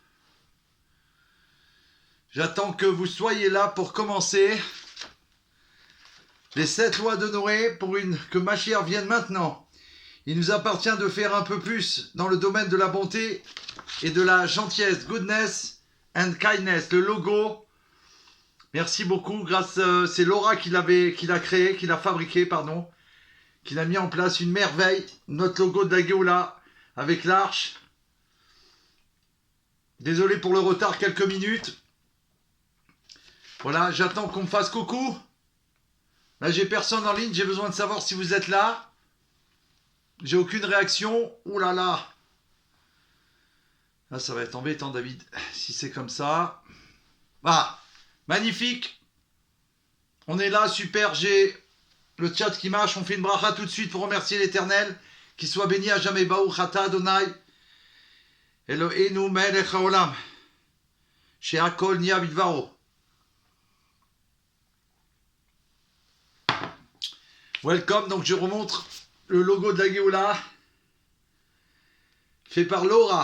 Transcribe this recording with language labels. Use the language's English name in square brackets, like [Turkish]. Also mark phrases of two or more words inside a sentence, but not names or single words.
[French] J'attends que vous soyez là pour commencer les 7 lois de Noé pour que Mashiach vienne maintenant. Il nous appartient de faire un peu plus dans le domaine de la bonté et de la gentillesse, [English] goodness and kindness, [French] le logo. Merci beaucoup, c'est Laura qui l'a créé, qui l'a fabriqué, pardon, qui l'a mis en place, une merveille, notre logo de la Géoula avec l'arche. Désolé pour le retard, quelques minutes. Voilà, j'attends qu'on me fasse coucou. Là, j'ai personne en ligne, j'ai besoin de savoir si vous êtes là. J'ai aucune réaction. Ouh là là. Là, ça va être embêtant, David, si c'est comme ça. Ah, magnifique. On est là, super, j'ai le chat qui marche. On fait une bracha tout de suite pour remercier l'Éternel. Qu'il soit béni à jamais. [Hebrew] ברוך אתה ה. אלוהינו מלך העולם. שהכל נהיה בדברו. [French] Welcome, donc je remontre le logo de la Géoula, fait par Laura.